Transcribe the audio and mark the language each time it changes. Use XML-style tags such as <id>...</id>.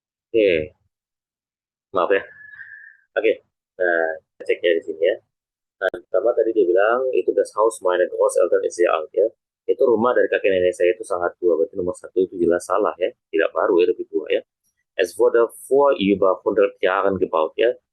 <id>Oke, maaf ya. Oke, nah, cek ya di sini ya. Nah, pertama tadi dia bilang itu</id> <de>das Haus meiner Großeltern ist sehr alt</de> <id>ya. Itu rumah dari kakek nenek saya itu sangat tua. Berarti nomor 1 itu jelas salah ya. Tidak baru ya, lebih tua ya.</id> <de>Es wurde vor über 100 Jahren gebaut ya.</de>